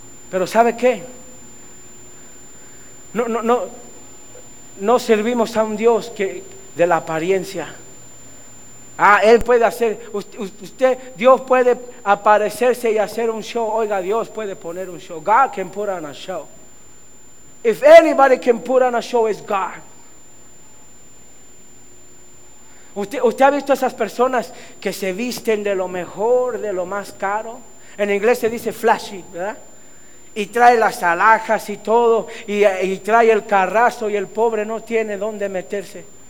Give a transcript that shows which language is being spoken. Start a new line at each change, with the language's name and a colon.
Spanish: Pero ¿sabe qué? No servimos a un Dios que... de la apariencia. Ah, él puede hacer, usted, Dios puede aparecerse y hacer un show. Oiga, Dios puede poner un show.
English: God can put on a show. If anybody can put on a show, it's God.
Spanish: ¿Usted ha visto esas personas que se visten de lo mejor, de lo más caro? En inglés se dice flashy, ¿verdad? Y trae las alhajas y todo, y trae el carrazo, y el pobre no tiene dónde meterse.